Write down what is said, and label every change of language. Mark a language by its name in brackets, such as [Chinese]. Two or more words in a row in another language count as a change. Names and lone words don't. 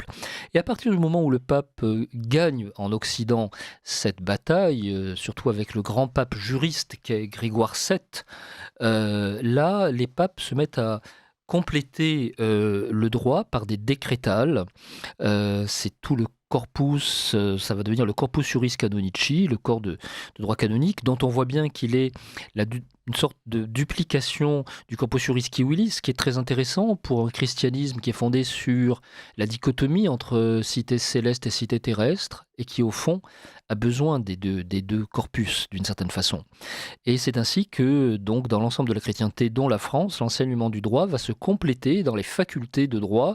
[French] Et à partir du moment où le pape gagne en Occident cette bataille, surtout avec le grand pape juriste qu'est Grégoire VII, là, les papes se mettent à compléter le droit par des décrétales. C'est tout le corpus, ça va devenir le corpus juris canonici, le corps de droit canonique, dont on voit bien qu'il est une sorte de duplication du corpus juris civilis, ce qui est très intéressant pour un christianisme qui est fondé sur la dichotomie entre cité céleste et cité terrestre, et qui au fond a besoin des deux corpus d'une certaine façon. Et c'est ainsi que, donc, dans l'ensemble de la chrétienté, dont la France, l'enseignement du droit va se compléter dans les facultés de droit.